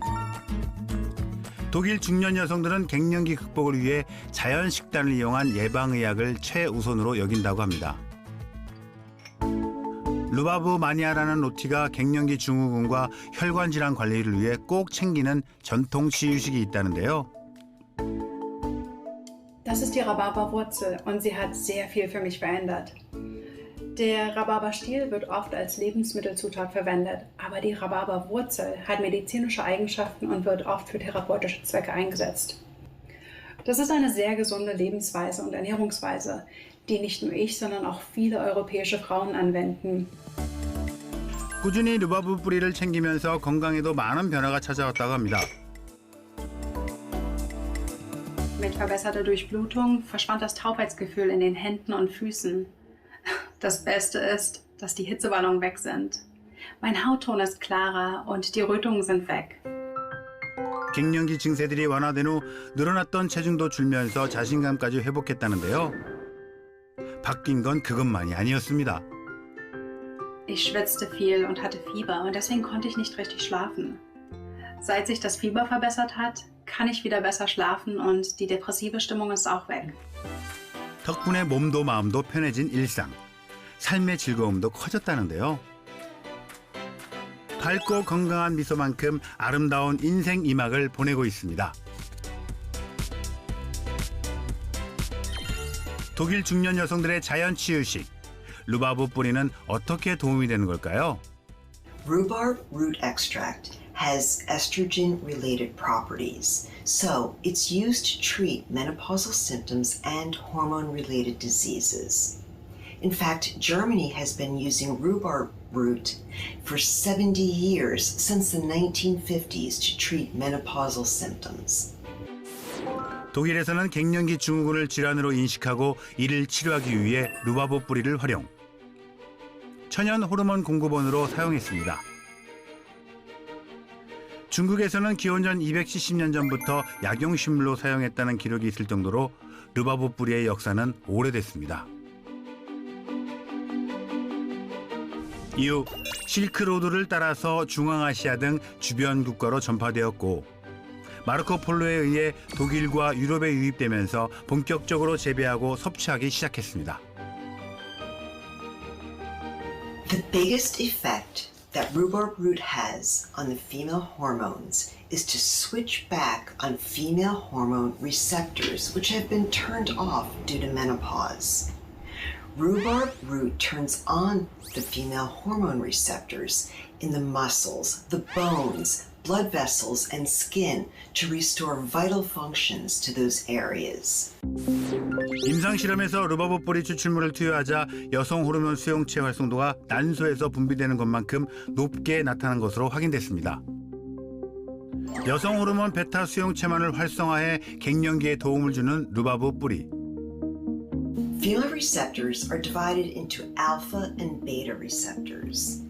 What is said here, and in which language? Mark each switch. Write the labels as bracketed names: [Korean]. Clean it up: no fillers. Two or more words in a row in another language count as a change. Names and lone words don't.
[Korean] 독일 중년 여성들은 갱년기 극복을 위해 자연 식단을 이용한 예방의학을 최우선으로 여긴다고 합니다. 르바브 마니아라는 로티가 갱년기 증후군과 혈관 질환 관리를 위해 꼭 챙기는 전통 치유식이 있다는데요. [German] Das ist die Rhabarberwurzel und sie hat sehr viel für mich verändert. Der Rhabarberstiel wird oft als Lebensmittelzutat verwendet, aber die Rhabarberwurzel hat medizinische Eigenschaften und wird oft für therapeutische Zwecke eingesetzt. Das ist eine sehr gesunde Lebensweise und Ernährungsweise, die nicht nur ich, sondern auch viele europäische Frauen anwenden. [Korean] 꾸준히 르바브 뿌리를 챙기면서 건강에도 많은 변화가 찾아왔다고 합니다. [German] Mit verbesserter Durchblutung verschwand das Taubheitsgefühl in den Händen und Füßen. Das Beste ist, dass die Hitzewallungen weg sind. Mein Hautton ist klarer und die Rötungen sind weg. [Korean] 갱년기 증세들이 완화된 후 늘어났던 체중도 줄면서 자신감까지 회복했다는데요. 바뀐 건 그것만이 아니었습니다. [German] Ich schwitzte viel und hatte Fieber und deswegen konnte ich nicht richtig schlafen. Seit sich das Fieber verbessert hat, kann ich wieder besser schlafen und die depressive Stimmung ist auch weg. [Korean] 덕분에 몸도 마음도 편해진 일상. 삶의 즐거움도 커졌다는데요. 밝고 건강한 미소만큼 아름다운 인생 이막을 보내고 있습니다. 독일 중년 여성들의 자연 치유식. 르바브 뿌리는 어떻게 도움이 되는 걸까요? [English] Rhubarb root extract has estrogen-related properties, so it's used to treat menopausal symptoms and hormone-related diseases. In fact, Germany has been using rhubarb root for 70 years, since the 1950s, to treat menopausal symptoms. [Korean] 독일에서는 갱년기 증후군을 질환으로 인식하고 이를 치료하기 위해 르바브 뿌리를 활용. 천연 호르몬 공급원으로 사용했습니다. 중국에서는 기원전 270년 전부터 약용식물로 사용했다는 기록이 있을 정도로 르바브 뿌리의 역사는 오래됐습니다. 이후 실크로드를 따라서 중앙아시아 등 주변 국가로 전파되었고 마르코 폴로에 의해 독일과 유럽에 유입되면서 본격적으로 재배하고 섭취하기 시작했습니다. [English] The biggest effect that rhubarb root has on the female hormones is to switch back on female hormone receptors, which have been turned off due to menopause. Rhubarb root turns on the female hormone receptors in the muscles, the bones, blood vessels, and skin to restore vital functions to those areas. [Korean] 임상 실험에서 루바브 뿌리 추출물을 투여하자 여성 호르몬 수용체 활성도가 난소에서 분비되는 것만큼 높게 나타난 것으로 확인됐습니다. 여성 호르몬 베타 수용체만을 활성화해 갱년기에 도움을 주는 루바브 뿌리. [English] Female receptors are divided into alpha and beta receptors.